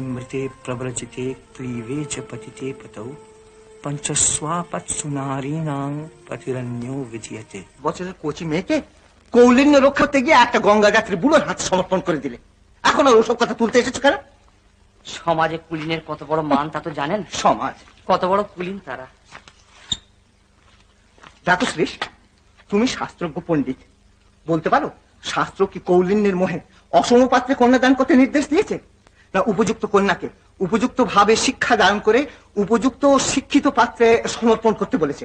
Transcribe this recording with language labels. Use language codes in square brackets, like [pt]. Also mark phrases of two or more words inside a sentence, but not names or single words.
[sa] प्रवर्ते प्रव्रजते क्लीवे च पतिते पतौ पंचस्वापत्सुनारीणां पतिरन्यो विजयते। [bn] বছরের কোচি মেয়েকে কৌলিন্য রক্ষা করতে গিয়ে একটা গঙ্গা যাত্রী বুড়োর হাতে সমর্পণ করে দিলে, এখন আর ওসব কথা তুলতে এসেছো কেন? সমাজে কুলিনের কত বড় মান তা তো জানেন? সমাজ কত বড় কুলিন তারা। দেখো শ্রীশ, তুমি শাস্ত্রজ্ঞ পণ্ডিত, বলতে পারো শাস্ত্র কি কৌলিন্যের মোহে অসম পাত্রে কন্যাদান করতে নির্দেশ দিয়েছে, না উপযুক্ত কন্যাকে উপযুক্ত ভাবে শিক্ষা দান করে উপযুক্ত শিক্ষিত পাত্রে সমর্পণ করতে বলেছে?